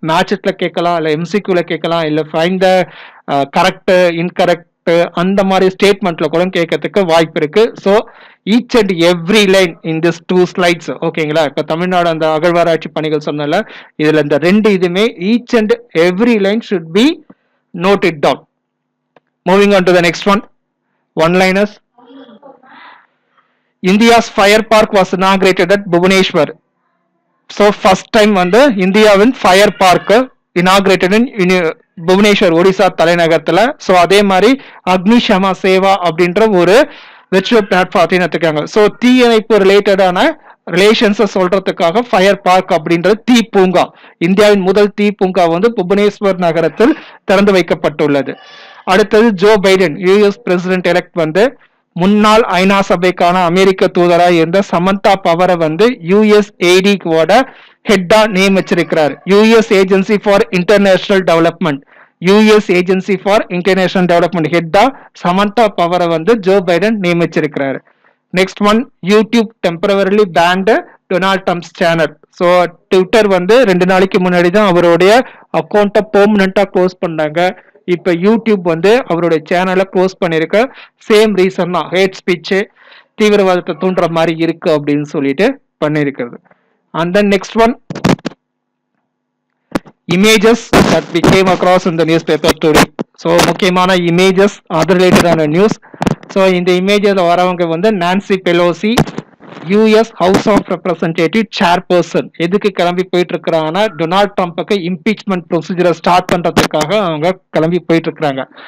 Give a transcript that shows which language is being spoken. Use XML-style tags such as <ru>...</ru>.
<ta>மேட்ச்ல கேட்கலாம், இல்லை எம்சிக்யூல கேட்கலாம், இல்லை</ta> <en>find the correct incorrect</en> <ta>அந்த மாதிரி ஸ்டேட்மெண்ட்ல கூட கேட்கறதுக்கு வாய்ப்பு இருக்கு.</ta> <en>So each and every line in this 2 slides.</en> <ta>ஓகேங்களா, இப்ப தமிழ்நாடு அந்த அகழ்வாராய்ச்சி பணிகள் சொன்னால இதுல இந்த 2 இதுமே</ta> <en>Each and every line should be noted down. Moving on to the next one, one-liners. India's fire park was inaugurated at Bhubaneswar. So first time</en> <ta>வந்து இந்தியாவின்</ta> <en>Fire park inaugurated in Bhubaneswar, Odisha தலைநகரத்துல.</en> <ta>ஸோ அதே மாதிரி அக்னிஷமா சேவா அப்படின்ற ஒரு விர்ச்சுவல் பிளாட்ஃபார்ம் எடுத்துக்காங்க. ஸோ தீயணைப்பு ரிலேட்டடான ரிலேஷன்ஸை சொல்றதுக்காக fire park அப்படின்றது தீ பூங்கா, இந்தியாவின் முதல் தீ பூங்கா வந்து புவனேஸ்வர் நகரத்தில் திறந்து வைக்கப்பட்டுள்ளது. அடுத்தது Joe Biden US president elect வந்து முன்னாள் ஐநா சபைக்கான அமெரிக்க தூதராக இருந்த சமந்தா பவரை வந்து யுஎஸ்ஏடியோட ஹெட்டா நியமிச்சிருக்கிறார். US agency for international development, US agency for international development ஹெட்டா Samantha பவரை வந்து Joe Biden நியமிச்சிருக்கிறார்.</ta> <en>Next one, YouTube temporarily banned Donald Trump's channel.</en> <ta>So Twitter வந்து 2 நாளைக்கு முன்னாடி தான் அவருடைய அக்கௌண்ட்டை பெர்மனண்டா க்ளோஸ் பண்ணாங்க. இப்ப யூடியூப் வந்து அவருடைய சேனலை க்ளோஸ் பண்ணிருக்க சேம் ரீசன் தான், ஹேட் ஸ்பீச், தீவிரவாதத்தை தூண்டுற மாதிரி இருக்கு அப்படின்னு சொல்லிட்டு பண்ணிருக்கிறது.</ta> <en>And then next one, images that we came across in the newspaper today.</en> <ta>So முக்கியமான இமேஜஸ் அது ரிலேட்டடான நியூஸ். ஸோ இந்த இமேஜில் வரவங்க வந்து Nancy Pelosi, US house of representative chairperson. எதுக்கு கிளம்பி போயிட்டு இருக்கிறாங்கன்னா டொனால்ட் ட்ரம்ப்புக்கு இம்பீச்மெண்ட் ப்ரொசீஜரை ஸ்டார்ட் பண்றதுக்காக அவங்க கிளம்பி போயிட்டு இருக்கிறாங்க.</ta>